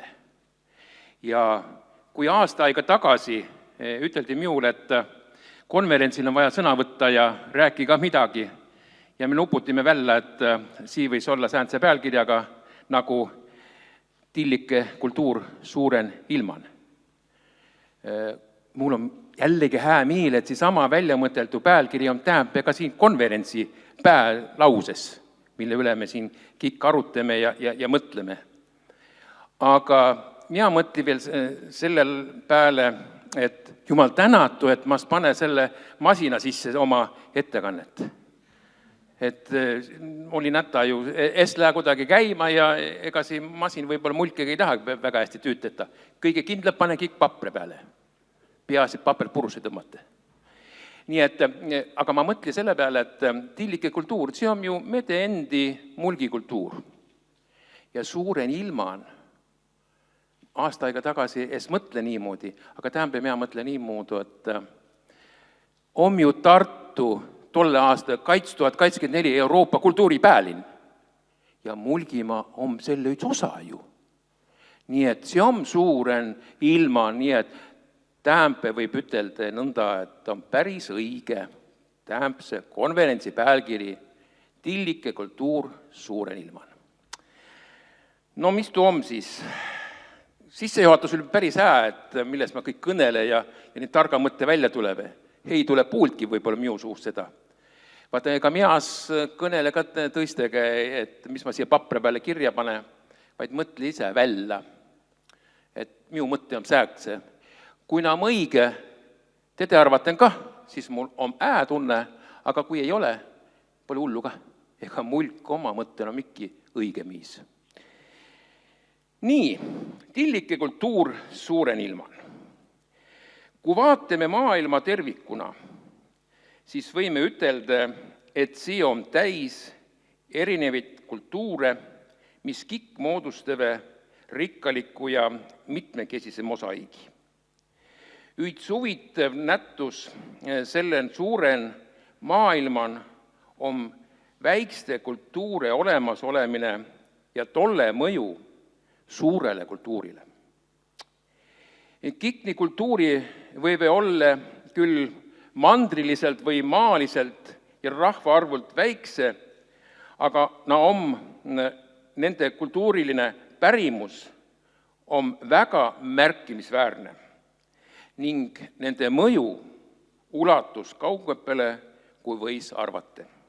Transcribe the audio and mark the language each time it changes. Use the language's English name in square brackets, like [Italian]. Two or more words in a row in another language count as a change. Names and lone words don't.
[Estonian] Ja kui aasta aega tagasi üteldi minule, et konverentsil on vaja sõna võtta ja rääki ka midagi, ja me uputime välja, et sii võis olla sääntse pealkirjaga nagu tillike kultuur suuren ilman. Mul on jällegi hää miil, et sama välja mõteldu pealkiri on tähendab ka siin konverentsi päälauses. mille üle me siin kõik arutame ja mõtleme. Aga mina mõtlen veel sellel peale, et jumal tänatu, et ma pane selle masina sisse oma ettekannet. Et oli näta ju, lähe kuidagi käima ja ega see masin võib-olla mulkega ei taha väga hästi tüüteta. Kõige kindlam pane kõik papre peale. Peaasi, et paper purusse tõmmata. Nii et, aga ma mõtlen selle peale, et tillike kultuur, see on ju mede endi mulgikultuur. Ja suuren ilman, aasta aega tagasi ees mõtle niimoodi, aga tähendab, mina mõtlen niimoodi, et on ju Tartu tolle aasta 2024 Euroopa kultuuripäälin. Ja Mulgimaa on selle üks osa ju. Nii et see on suuren ilman, nii et tähendab võib ütelda nõnda, et on päris õige. Tähendab see konverentsi pealkiri tillike kultuur suuren ilman. No mis tuu on siis? Sissejuhatus oli päris hää, et milles ma kõik kõnele ja nii targa mõtte välja tuleme. Ei tule puultki võib-olla minu suust seda. Vaata, ega mias kõnele ka tõistega, et mis ma siia papre peale kirja pane, vaid mõtle ise välja. Et minu mõtte on sääkse. Kui na on õige, te arvaten kah, siis mul on tunne, aga kui ei ole, pole hullu kah. Ega mulk oma mõttena on mikki õige miis. Nii, tillike kultuur suuren ilman. Kui vaatame maailma tervikuna, siis võime ütelda, et see on täis erinevaid kultuure, mis kõik moodustave rikkaliku ja mitmekesise mosaiigi. Üks huvitav nätus selle suuren maailman on väikste kultuure olemas olemine ja tolle mõju suurele kultuurile. Kikni kultuuri võib olla küll mandriliselt või maaliselt ja rahvaarvult väikse, aga nende kultuuriline pärimus on väga märkimisväärne ning nende mõju ulatus kaugepele, kui võis arvata.